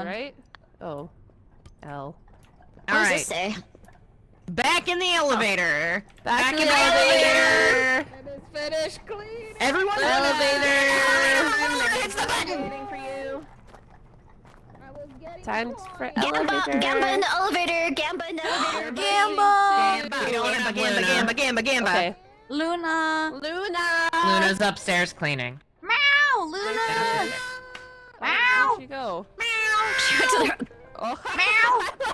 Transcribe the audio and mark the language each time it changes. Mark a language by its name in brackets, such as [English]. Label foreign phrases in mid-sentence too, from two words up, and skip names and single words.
[English] right? Oh. L. What does Alright. this say? Back in the elevator. Back in in the the elevator. It is finished clean. Everyone Elevator. Hits the button! Waiting for you. Time for Gamba, elevator. Gamba in the elevator! Gamba in the elevator! Gamba! Gamba. Okay. Luna! Luna. Luna's upstairs cleaning. Meow! Luna! Where'd she go? She went to the... Oh. Meow!